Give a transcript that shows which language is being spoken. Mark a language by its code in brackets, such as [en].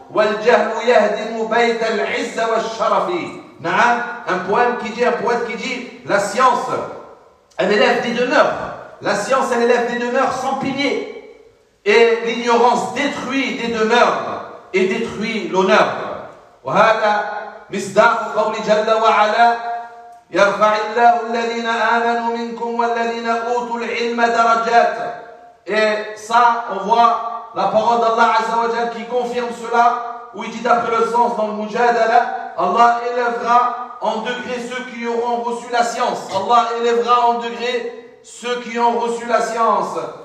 [ar] والجهل يهدم بيت العز والشرف. [fr] نعم un poème qui dit, un poète qui dit la science elle élève des demeures, la science elle élève des demeures sans pilier et l'ignorance détruit des demeures et détruit l'honneur. [ar] وهذا مصداق قول جل وعلا يرفع الله الذين آمنوا منكم والذين أوتوا العلم درجات. [fr] Et ça on voit la parole d'Allah [ar] Azza wa Jal [fr] qui confirme cela, où il dit d'après le sens dans le Mujadala, Allah élèvera en degré ceux qui auront reçu la science. Allah élèvera en degré ceux qui ont reçu la science.